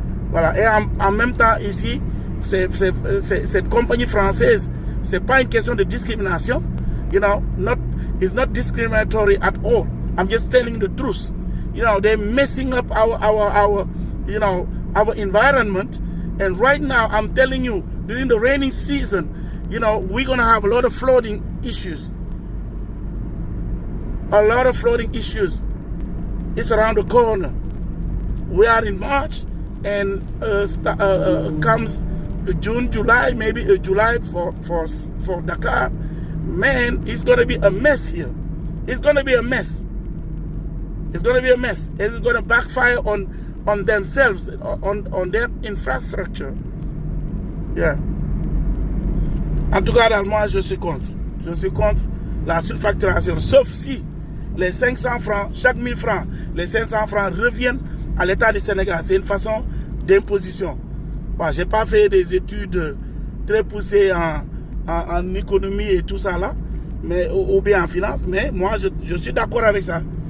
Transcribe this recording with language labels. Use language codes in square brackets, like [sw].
[fr] Voilà. Et en même temps ici, cette compagnie française, c'est pas une question de discrimination. [en] You know, it's not discriminatory at all. I'm just telling the truth. You know, they're messing up our environment. And right now, I'm telling you, during the raining season, you know, we're gonna have a lot of flooding issues. a lot of flooding issues. It's around the corner. We are in March, and comes June, July, maybe July for Dakar. Man, it's going to be a mess here. It's going to be a mess. It's going to be a mess. It's going to backfire on themselves, on their infrastructure. Yeah. [fr] En tout cas, moi, je suis contre. Je suis contre la surfacturation. Sauf si les 500 francs, chaque 1000 francs, les 500 francs reviennent à l'État du Sénégal. C'est une façon d'imposition. Bon, je n'ai pas fait des études très poussées en économie et tout ça là, mais, ou bien en finance, mais moi, je suis d'accord avec ça.